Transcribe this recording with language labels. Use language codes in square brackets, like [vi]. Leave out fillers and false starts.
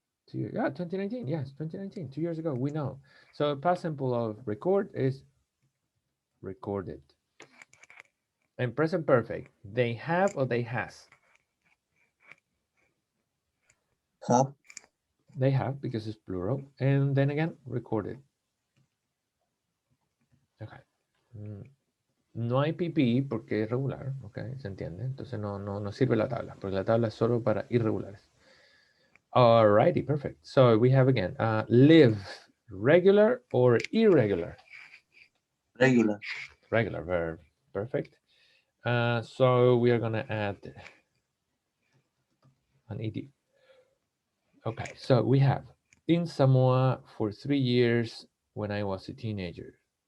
[en] 2019, yes, 2019, 2 years ago, we know. So past simple of record is recorded. And present perfect, they have or they has? Have. They have because it's plural. And then again, recorded. Okay. [es] No hay pipí porque es regular, ok, se entiende. Entonces no sirve la tabla, porque la tabla es solo para irregulares. [en] Alrighty, perfect. So we have again, live, regular or irregular? Regular. Regular verb, perfect. So we are gonna add an ed. Okay, so we have in Samoa for 3 years when I was a teenager.